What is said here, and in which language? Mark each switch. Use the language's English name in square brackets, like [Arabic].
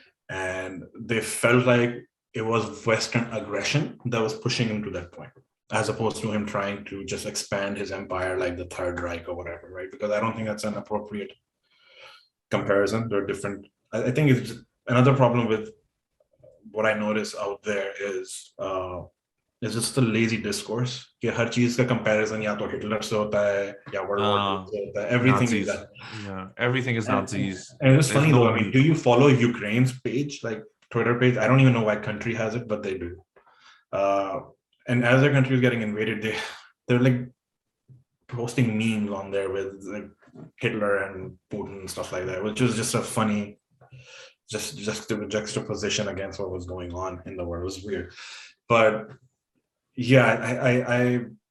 [English] And they felt like it was Western aggression that was pushing him to that point, as opposed to him trying to just expand his empire like the Third Reich or whatever, right? Because I don't think that's an appropriate comparison. They're different. I think it's another problem with what I notice out there is just the lazy discourse. [Hindi] कि हर चीज का comparison या तो Hitler से होता है या World War II से होता है. [English] Everything Nazis. is that. Yeah, everything is Nazis. And it's funny though. I mean, do you follow Ukraine's page, like Twitter page? I don't even know why country has it, but they do. And as their country is getting invaded, they're like posting memes on there with like Hitler and Putin and stuff like that, which is just a funny, just juxtaposition against what was going on in the world. It was weird, but yeah,